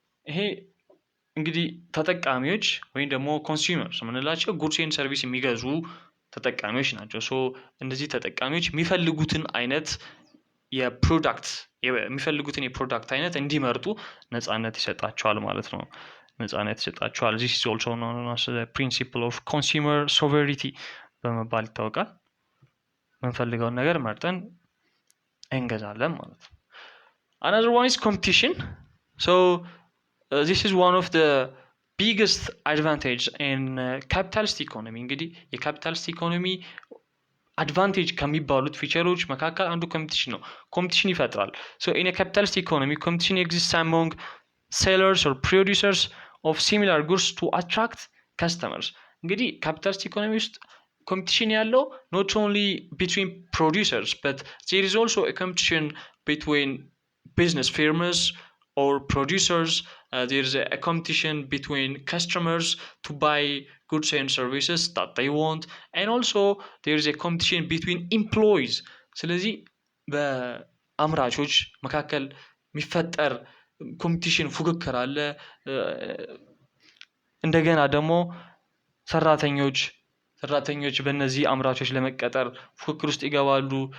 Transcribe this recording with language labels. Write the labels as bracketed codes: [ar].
[am] ይሄ እንግዲህ ተጠቃሚዎች ወይም ደግሞ ኮንሱመርስ የምንላቸው ጉድስ ኤንድ ሰርቪስ የሚገዙ ተጠቃሚዎች ናቸው። ሶ እነዚህ ተጠቃሚዎች የሚፈልጉትን የፕሮዳክት አይነት እንዲመርጡ ነፃነት ይሰጣቸዋል ማለት ነው። ነፃነት ይሰጣቸዋል። [en] this is also known as the principle of consumer sovereignty [am] በመባል ይታወቃል። የምንፈልገውን ነገር መርጠን እንገዛለን ማለት ነው። [en] another one is competition. so this is one of the biggest advantage in capitalist economy. [am] እንግዲህ የካፒታሊስት ኢኮኖሚ አድቫንቴጅ ከሚባሉት ፊቸሮች መካከል አንዱ ኮምፒቲሽን ነው። ኮምፒቲሽን ይፈጥራል። [en] so in a capitalist economy competition exists among sellers or producers of similar goods to attract customers. [am] እንግዲህ ካፒታሊስት ኢኮኖሚ ውስጥ ኮምፒቲሽን ያለው [en] not only between producers but there is also a competition between business firms or producers. There is a competition between customers to buy goods and services that they want, and also there is a competition between employees. [am] ስለዚህ በአምራቾች መካከል የሚፈጠር ኮምፒቲሽን ፉክክር አለ። እንደገና ደግሞ ሰራተኞች በእነዚህ አምራቾች ለመቀጠር ፉክክር ውስጥ ይገባሉ።